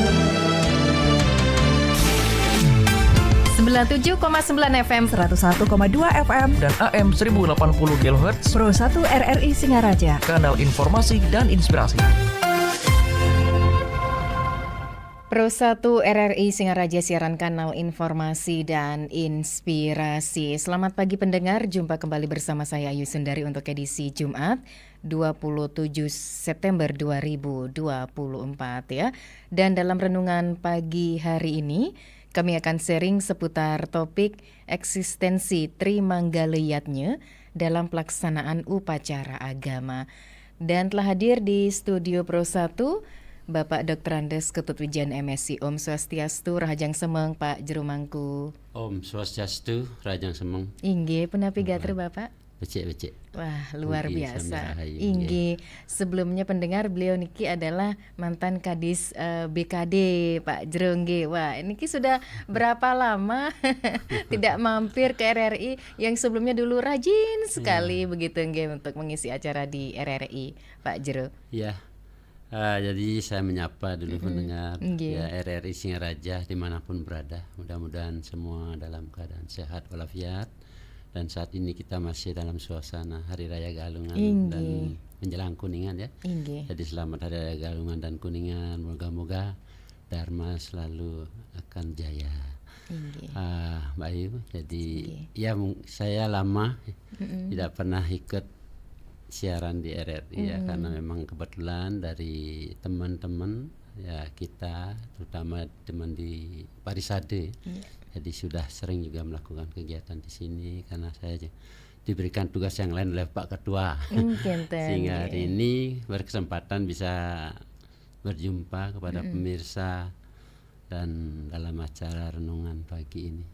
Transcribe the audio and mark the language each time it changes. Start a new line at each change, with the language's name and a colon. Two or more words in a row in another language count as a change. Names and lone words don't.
Indonesian: 97,9 FM 101,2 FM Dan AM 1080 kHz Pro 1 RRI Singaraja. Kanal informasi dan inspirasi. Pro 1 RRI Singaraja siaran kanal informasi dan inspirasi. Selamat pagi pendengar, jumpa kembali bersama saya Ayu Sundari untuk edisi Jumat 27 September 2024 ya. Dan dalam renungan pagi hari ini kami akan sharing seputar topik eksistensi Trimanggaliyatnya dalam pelaksanaan upacara agama. Dan telah hadir di studio Pro 1 Bapak Dr. Andes Ketut Wijan MSc.
Balinese: Om Swastiastu, Rahajang Semeng Pak Jero Mangku. Om Swastiastu, Rajang Semeng. Inggih, punapi gatur Bapak? Becek.
Indonesian: Wah, luar
Balinese: Inggih,
Indonesian: biasa. sambil
Balinese: Inggih.
Indonesian: Sebelumnya pendengar, beliau niki adalah mantan Kadis BKD Pak Jero nggih. Wah, niki sudah berapa lama tidak mampir ke RRI yang sebelumnya dulu rajin sekali begitu nggih untuk mengisi acara di RRI Pak Jero. Ya. Jadi saya menyapa dulu pendengar
Balinese: Nggih.
Indonesian: ya RRI Singaraja dimanapun berada. Mudah-mudahan semua dalam keadaan sehat walafiat. Dan saat ini kita masih dalam suasana Hari Raya Galungan dan menjelang Kuningan ya.
Balinese: Inggih.
Indonesian: Jadi selamat Hari Raya Galungan dan Kuningan. Moga-moga Dharma selalu akan jaya.
Balinese: Inggih.
Indonesian: Mbak Ayu, jadi ya saya lama tidak pernah ikut siaran di RRI ya, karena memang kebetulan dari teman-teman ya kita, terutama teman di Parisade, jadi sudah sering juga melakukan kegiatan di sini karena saya diberikan tugas yang lain oleh Pak Ketua, sehingga hari ini berkesempatan bisa berjumpa kepada pemirsa dan dalam acara renungan pagi ini.